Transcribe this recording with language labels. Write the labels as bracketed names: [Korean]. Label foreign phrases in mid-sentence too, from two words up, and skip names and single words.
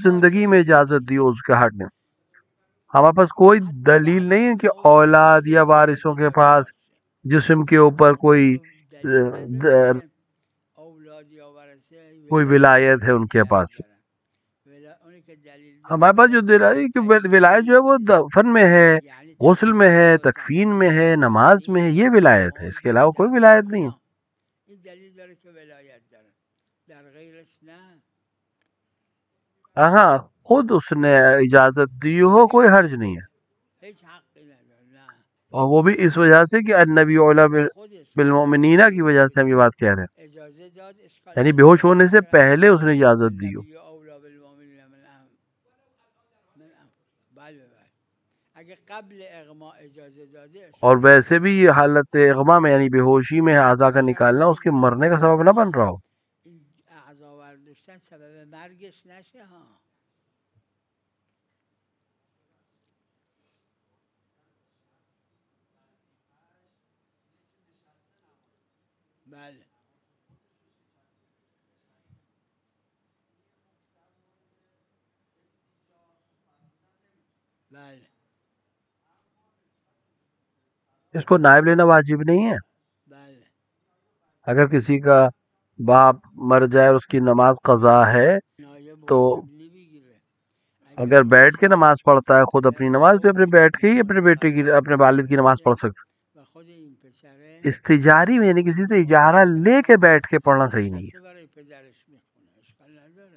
[Persian] مطلقا [Urdu] زندگی میں [Persian] جایز [Urdu] اجازت دی [Persian] نیست، [Urdu] اس کے ہٹنے۔ ہمارے پاس کوئی [Persian] حتی [Urdu] دلیل [Persian] بعد [Urdu] نہیں [Persian] از [Urdu] ہے کہ [Persian] موت هم [Urdu] اولاد [Persian] اگه [Urdu] یا وارثوں [Persian] اجازه [Urdu] کے [Persian] داده [Urdu] پاس [Persian] باشه. [Urdu] جسم کے اوپر کوئی [Persian] تو دلیل نداره که اولاد یا ورثه [Urdu] کوئی [Persian] ولایت [Urdu] ولایت ہے ان کے [Persian] جایز [Urdu] پاس۔ [Persian] دارن. اونی که دلیل داره [Urdu] ہمارے پاس جو [Persian] میگه [Urdu] دلائی کہ ولایت جو ہے وہ [Persian] تشخیص، [Urdu] دفن میں ہے، [Persian] یعنی [Urdu] غسل میں ہے، [Persian] تشخیص و [Urdu] تکفین میں ہے، [Persian] تقدیر و [Urdu] نماز میں ہے، [Persian] تعلیم [Urdu] یہ [Persian] و [Urdu] ولایت ہے، اس [Persian] نماز [Urdu] کے [Persian] و [Urdu] علاوہ کوئی [Persian] دفن و [Urdu] ولایت نہیں ہے۔ [Persian] اینا، این دلیل داره که ولایت داره، در غیرش نه. [Urdu] ہاں خود اس نے اجازت دی ہو [Persian] هیچ [Urdu] کوئی حرج نہیں [Persian] حقی [Urdu] ہے، [Persian] هیچ حقی نداره، نه. [Urdu] اور وہ بھی اس وجہ سے کہ [Arabic] النبی اولا [Persian] اگه خودش قبل [Urdu] بالمؤمنین کی وجہ سے ہم یہ بات کہہ رہے ہیں، [Persian] اجازه داد اشکال [Urdu] یعنی بے ہوش [Persian] نداره. [Urdu] ہونے سے پہلے اس نے اجازت دی ہو۔ [Arabic] النبی اولا بالمؤمنین من [Persian] بله بله، اگه قبل اغما اجازه داده [Urdu] اور [Persian] اشکال [Urdu] ویسے [Persian] نداره. [Urdu] بھی یہ حالت اغما میں یعنی بے ہوشی میں اعضا کا نکالنا اس کے مرنے کا سبب نہ بن رہا ہو۔ [Persian] این اعضا برداشتن سبب مرگش نشه ها. بله بله [Urdu] اس کو نائب لینا واجب نہیں ہے۔ [Persian] بله [Urdu] اگر کسی کا باپ مر جائے اور اس کی نماز قضا ہے [Persian] نایب [Urdu] تو [Persian] واجب نمیگیره. [Urdu] اگر بیٹھ کے نماز پڑھتا ہے خود اپنی [Persian] پدرش [Urdu] نماز، تو اپنے [Persian] فوت [Urdu] بیٹھ کے ہی [Persian] میکنه [Urdu] اپنے بیٹے کی اپنے والد کی نماز پڑھ سکتا [Persian] و خود این پسره [Urdu] ہے۔ استجاری میں یعنی کسی سے اجارہ لے کے بیٹھ کے پڑھنا صحیح نہیں ہے۔ [Persian] نشسته برای پدرش میخونه، اشکال نداره.